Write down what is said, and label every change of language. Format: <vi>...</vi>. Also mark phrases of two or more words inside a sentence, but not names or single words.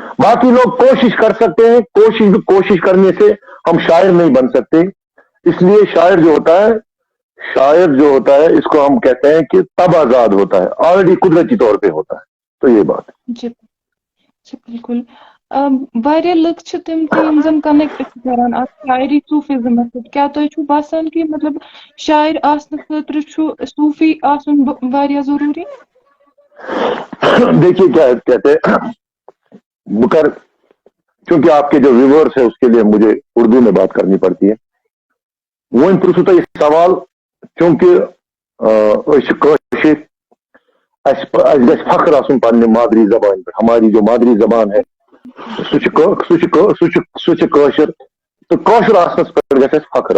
<ur>باقی لوگ کوشش کر سکتے ہیں، کوشش کرنے سے ہم شاعر نہیں بن سکتے. اس لیے شاعر جو ہوتا ہے اس کو ہم کہتے ہیں کہ تب آزاد ہوتا ہے، آلریڈی قدرتی طور پے ہوتا ہے. تو یہ بات ہے. جی جی بالکل.</ur> <ks>वारिया लुक छ तिम कि यम जन कनेक्ट करान अथ शायरी सूफिज्म सत। क्या तो छु बासान कि मतलब शायर आसन खतर छु सूफी आसन वारिया जरूरी?</ks> <ur>دیکھیے کیا کہتے ہیں بکر، کیونکہ آپکے جو ویوورز ہے اسکے لیے مجھے اردو میں بات کرنی پڑتی ہے.</ur> <ks>वो इन पुरसुता ये सवाल, क्योंकि फख्र आसन पन्ने मादरी जबान पर,</ks> <ur>ہماری جو مادری زبان ہے کوشر,</ur> <ks>तो कौशर आसनस पर गए फख्र।</ks>